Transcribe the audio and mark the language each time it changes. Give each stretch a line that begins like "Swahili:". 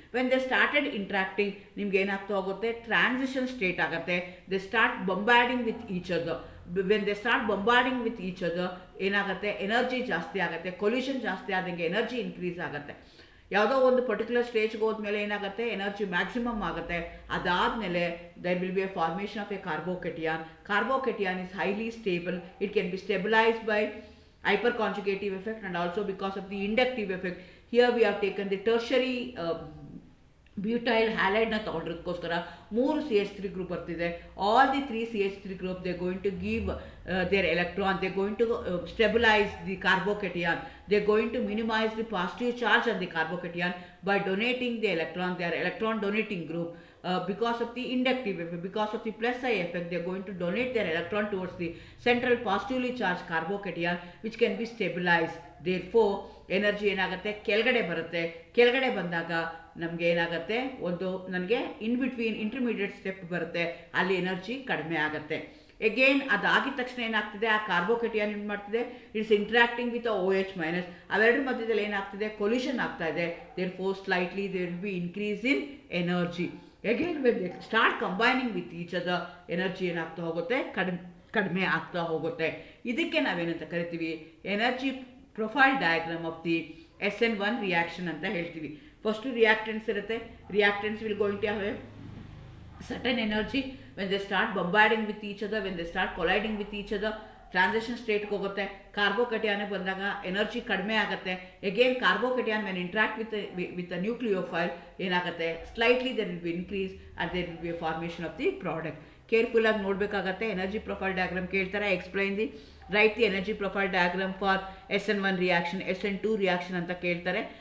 English: When they started interacting,
Kannada: ನಿಮ್ಗೆ ಏನಾಗ್ತಾ ಹೋಗುತ್ತೆ, ಟ್ರಾನ್ಸಿಷನ್ ಸ್ಟೇಟ್ ಆಗುತ್ತೆ.
English: They start bombarding with each other. When they start bombarding with each other
Kannada: ಏನಾಗುತ್ತೆ, energy ಜಾಸ್ತಿ ಆಗುತ್ತೆ. ಕೊಲ್ಯೂಷನ್ ಜಾಸ್ತಿ ಆದಂಗೆ ಎನರ್ಜಿ ಇನ್ಕ್ರೀಸ್ ಆಗುತ್ತೆ. ಯಾವುದೋ ಒಂದು ಪರ್ಟಿಕ್ಯುಲರ್ ಸ್ಟೇಜ್ಗೆ ಹೋದ್ಮೇಲೆ ಏನಾಗುತ್ತೆ, ಎನರ್ಜಿ ಮ್ಯಾಕ್ಸಿಮಮ್ ಆಗುತ್ತೆ. ಅದಾದಮೇಲೆ
English: there will be a formation of a carbocation. Carbocation is highly stable. It can be stabilized by hyperconjugative effect and also because of the inductive effect. Here we have taken the tertiary butyl halide na
Kannada: ತಗೊಂಡಿರೋದಕ್ಕೋಸ್ಕರ
English: 3 CH3 group ಬರ್ತಿದೆ. All the 3 CH3 group they are going to give their electron, they are going to stabilize the carbocation, they are going to minimize the positive charge on the carbocation by donating the electron. They are electron donating group. Because of the inductive effect, because of the plus I effect, they are going to donate their electron towards the central positively charged carbocation which can be stabilized.
Kannada: Therefore energy ಏನಾಗುತ್ತೆ, ಕೆಳಗಡೆ ಬರುತ್ತೆ. ಕೆಳಗಡೆ ಬಂದಾಗ ನಮಗೆ ಏನಾಗುತ್ತೆ, ಒಂದು ನನಗೆ in between intermediate step ಬರುತ್ತೆ, ಅಲ್ಲಿ ಎನರ್ಜಿ ಕಡಿಮೆ ಆಗುತ್ತೆ. ಎಗೇನ್ ಅದಾಗಿದ ತಕ್ಷಣ ಏನಾಗ್ತಿದೆ, ಆ ಕಾರ್ಬೋಕೇಟಿಯನ್ ಏನು ಮಾಡ್ತಿದೆ, it's interacting with OH minus. ಅವೆರಡು ಮಧ್ಯದಲ್ಲಿ ಏನಾಗ್ತಿದೆ, ಕೊಲ್ಯೂಷನ್ ಆಗ್ತಾ ಇದೆ.
English: Therefore slightly there will be increase in energy. Again when they start combining with each other,
Kannada: energy ಏನಾಗ್ತಾ ಹೋಗುತ್ತೆ, ಕಡಿಮೆ ಆಗ್ತಾ ಹೋಗುತ್ತೆ. ಇದಕ್ಕೆ ನಾವೇನಂತ ಕರಿತೀವಿ, energy profile diagram of the SN1 reaction ಅಂತ ಹೇಳ್ತೀವಿ. ಫಸ್ಟು ರಿಯಾಕ್ಟೆಂಟ್ಸ್ ಇರುತ್ತೆ.
English: Reactants will going to have a certain energy when they start bombarding with each other, when they start colliding with each other.
Kannada: Transition ಸ್ಟೇಟ್ಗೆ ಹೋಗುತ್ತೆ. ಕಾರ್ಬೋಕೇಟಿಯನ್ ಬಂದಾಗ energy ಕಡಿಮೆ ಆಗುತ್ತೆ. Again ಕಾರ್ಬೋಕೇಟಿಯನ್ when interact with a nucleophile ಏನಾಗುತ್ತೆ,
English: Slightly there will be increase and there will be a formation of the product.
Kannada: ಕೇರ್ಫುಲ್ಲಾಗಿ ನೋಡಬೇಕಾಗತ್ತೆ. Energy profile diagram ಕೇಳ್ತಾರೆ, explain the right the energy profile diagram for SN1 reaction, SN2 reaction ಅಂತ ಕೇಳ್ತಾರೆ.